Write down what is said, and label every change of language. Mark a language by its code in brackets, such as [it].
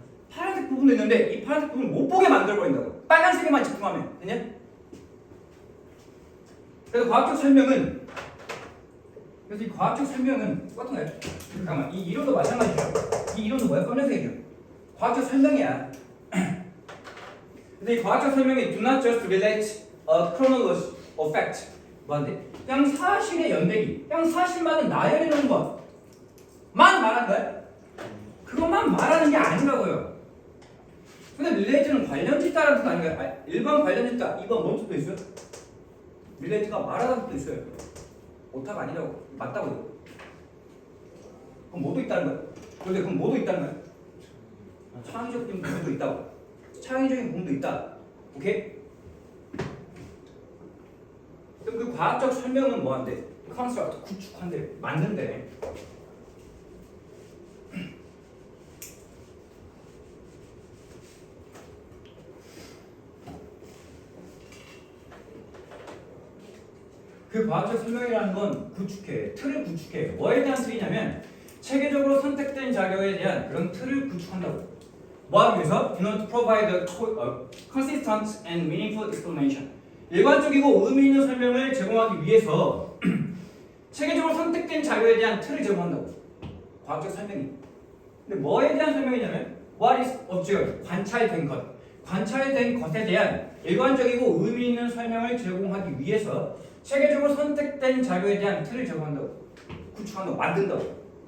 [ko] 파란색 부분도 있는데 이 파란색 부분을 못 보게 만들어버린다고. 빨간색에만 집중하면. 되냐? 그래서 과학적 설명은 이 똑같은 거예요. 잠깐만, 이 이론도 마찬가지죠. 이 이론도 뭐야? 검정색이죠. 과학적 설명이야. 근데 이 과학적 설명이 [en] do not just relate a chronology of fact. [ko] 뭐한데? 그냥 사실의 연대기, 그냥 사실만을 나열해 놓은 것만 말하는 거야. 그것만 말하는 게 아니라고요. 근데 relate는 관련짓다라는 뜻 아닌가요? 1번 관련짓다, 2번 뭔 뜻도 있어요? relate가 말하다는 뜻도 있어요. 오타가 아니라고. 맞다고요. 그럼 뭐도 있다는 거야? 그런데 그럼 뭐도 있다는 거야? 창의적인 부분도 있다고. 창의적인 부분도 있다. 오케이? 그럼 그 과학적 설명은 뭐한데? 컨스트럭트 구축한데, 만든데. 그 과학적 설명이라는 건 구축해, 틀을 구축해. 뭐에 대한 틀이냐면 체계적으로 선택된 자료에 대한 그런 틀을 구축한다고. 뭐 하기 위해서? [en] In order to provide a consistent and meaningful explanation. [ko] 일관적이고 의미 있는 설명을 제공하기 위해서 체계적으로 선택된 자료에 대한 틀을 제공한다고. 과학적 설명이. 근데 뭐에 대한 설명이냐면 [en] what is observed, [ko] 관찰된 것. 관찰된 것에 대한 일관적이고 의미 있는 설명을 제공하기 위해서 체계적으로 선택된 자료에 대한 틀을 제공한다고. 구축한다고. 만든다고.